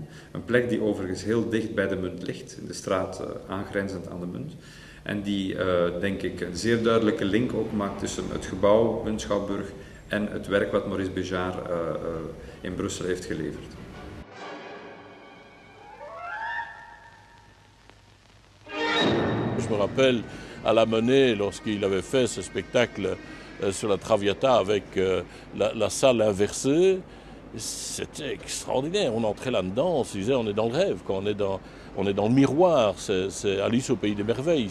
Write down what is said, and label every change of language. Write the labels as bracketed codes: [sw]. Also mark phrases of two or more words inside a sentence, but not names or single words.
[nl] Een plek die overigens heel dicht bij de munt ligt, in de straat aangrenzend aan de munt. En die, denk ik, een zeer duidelijke link ook maakt tussen het gebouw Muntschouwburg en het werk wat Maurice Béjart in Brussel heeft geleverd. [fr] Je me rappelle à la Monnaie, lorsqu'il avait fait ce spectacle sur la Traviata avec la salle inversée, c'était extraordinaire. On entrait là-dedans, on se disait on est dans le rêve, on est dans le miroir, c'est Alice au pays des merveilles.